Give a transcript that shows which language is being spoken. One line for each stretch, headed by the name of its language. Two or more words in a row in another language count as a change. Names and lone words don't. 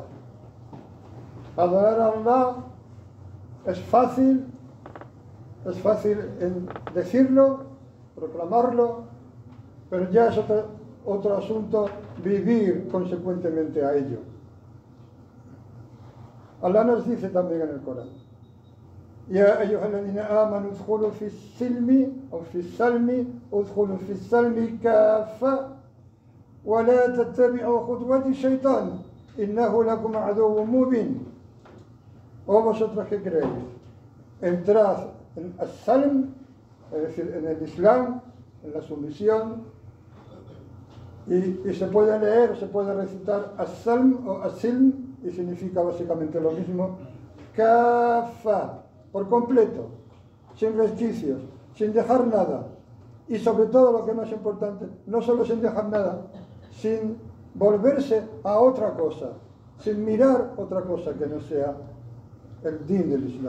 Spanish: Adorar a Allah es fácil en decirlo, proclamarlo, pero ya es otro asunto vivir consecuentemente a ello. Allah nos dice también en el Corán,
Arabic: يا أيها الذين آمنوا ادخلوا في السلم أو في السلم ادخلوا في السلم كافة ولا تتبعوا خطوات الشيطان إنه لكم عدو مبين.
Spanish: O vosotros que creéis, entrad en as-salm, es decir, en el Islam, en la sumisión, y se puede leer, se puede recitar as-salm o as-silm, y significa básicamente lo mismo, kafa, por completo, sin resquicios, sin dejar nada, y sobre todo lo que es más importante, no solo sin dejar nada, sin volverse a otra cosa, sin mirar otra cosa que no sea el din del Islam.